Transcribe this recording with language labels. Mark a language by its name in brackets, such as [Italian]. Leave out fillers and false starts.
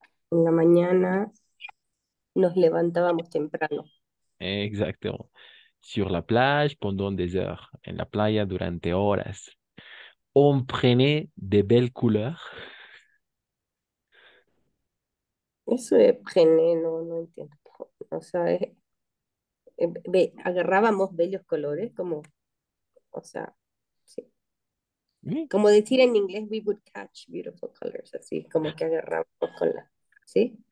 [Spanish] En la mañana nos levantábamos temprano. [French] Exactement. Sur la plage pendant des heures. [Spanish] En la playa durante horas. [French] On prenait de belles couleurs. [Spanish] Eso de gené, no, no entiendo. O sea, agarrábamos bellos colores, como, o sea, sí. [French] Oui, [Spanish] Como decir en inglés, [English] we would catch beautiful colors, [Spanish] así, como que agarramos con la, ¿sí?